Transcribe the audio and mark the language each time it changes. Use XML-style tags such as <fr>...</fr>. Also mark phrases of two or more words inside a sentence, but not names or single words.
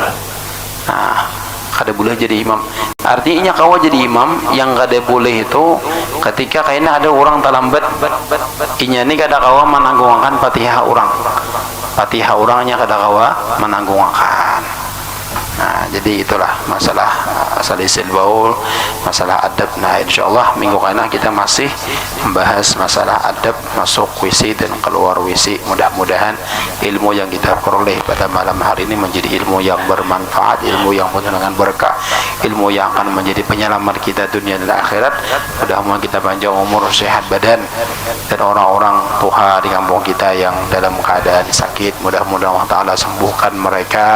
<bjn>Nah kada boleh jadi imam, artinya kawa jadi imam yang kada boleh itu ketika kayaknya ada orang terlambat inya ini kada kawa menanggungkan Fatihah orangnya kada kawa menanggungkan. Nah jadi itulah masalah</bjn> <ar>سلس البول,</ar> <bjn>masalah adab. Nah insyaallah minggu kana kita masih membahas masalah adab masuk WC dan keluar WC.</bjn> <id>Mudah-mudahan ilmu yang kita peroleh pada malam hari ini menjadi ilmu yang bermanfaat, ilmu yang penuh dengan berkah, ilmu yang akan menjadi penyelamat kita dunia dan akhirat. Mudah-mudahan kita panjang umur, sehat badan, dan orang-orang tua di kampung kita yang dalam keadaan sakit mudah-mudahan Allah Ta'ala sembuhkan mereka.</id>